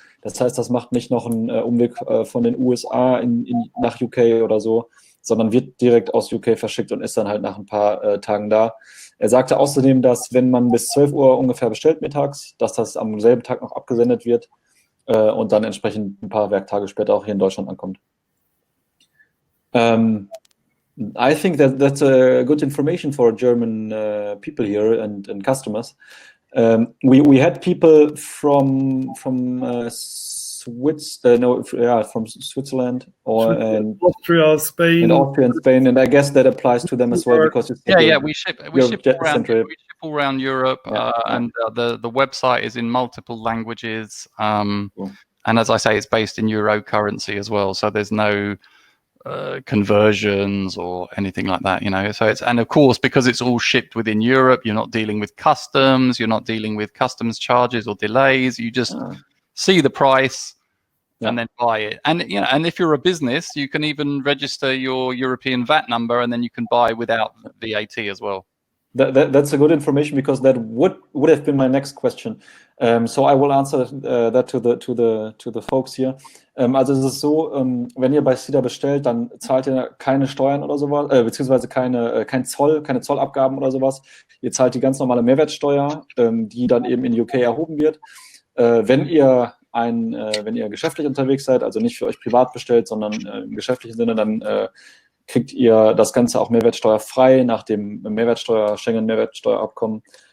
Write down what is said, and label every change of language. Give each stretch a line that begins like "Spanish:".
German: Das heißt, das macht nicht noch einen Umweg von den USA nach UK oder so, sondern wird direkt aus UK verschickt und ist dann halt nach ein paar Tagen da. Er sagte außerdem, dass wenn man bis 12 Uhr ungefähr bestellt mittags, dass das am selben Tag noch abgesendet wird und dann entsprechend ein paar Werktage später auch hier in Deutschland ankommt.
English: I think that's a good information for German people here and customers. We had people from Switzerland or Austria, Spain, and Spain, and I guess that applies to them as well because it's we ship all around Europe, and the website is in multiple languages, cool. And as I say, it's based in euro currency as well, so there's no conversions or anything like that, so and of course, because it's all shipped within Europe, you're not dealing with customs, you're not dealing with customs charges or delays. You just see the price and then buy it. And and if you're a business, you can even register your European VAT number, and then you can buy without VAT as well. That's a good information, because that would have been my next question. So I will answer that to the folks
German: hier. Also es ist so, wenn ihr bei Steeda bestellt, dann zahlt ihr keine Steuern oder sowas, beziehungsweise keine Zollabgaben oder sowas. Ihr zahlt die ganz normale Mehrwertsteuer, die dann eben in UK erhoben wird. Wenn ihr geschäftlich unterwegs seid, also nicht für euch privat bestellt, sondern im geschäftlichen Sinne, dann kriegt ihr das Ganze auch mehrwertsteuerfrei nach dem Schengen-Mehrwertsteuerabkommen.